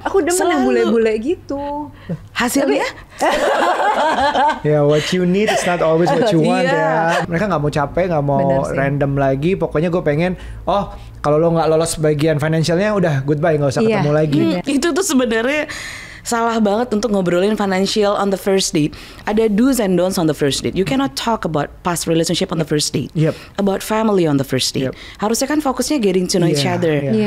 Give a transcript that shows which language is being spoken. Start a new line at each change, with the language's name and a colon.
Indonesian: Aku demen yang bule-bule gitu. Hasilnya?
English: Ya, what you need is not always what you want ya.
Indonesian: Mereka nggak mau capek, nggak mau random lagi. Pokoknya gue pengen, kalau lo nggak lolos bagian financialnya, udah goodbye, nggak usah ketemu lagi. Itu tuh sebenarnya salah banget untuk ngobrolin financial
English: on the first date. Ada do's and don'ts on the first date. You cannot talk about past relationship on the first date. About family on the first date.
Indonesian: Harusnya kan fokusnya
English: getting to know each other.